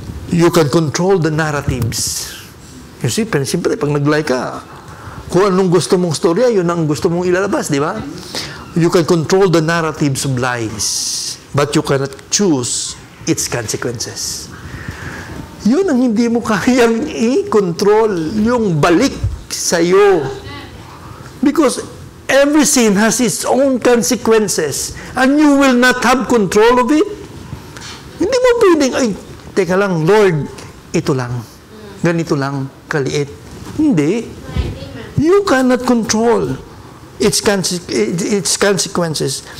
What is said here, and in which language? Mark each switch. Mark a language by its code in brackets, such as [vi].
[en] You can control the narratives. [tl] You see, pero siyempre, pag nag-lie ka, kung anong gusto mong storya, yun ang gusto mong ilalabas, di ba? [en] You can control the narratives of lies, but you cannot choose its consequences. [tl] Yun ang hindi mo kayang i-control, yung balik sa'yo. [en] Because every sin has its own consequences, and you will not have control of it. [tl] Hindi mo pwedeng, ay, teka lang, Lord, ito lang. Ganito lang, kaliit. Hindi. [en] You cannot control its consequences.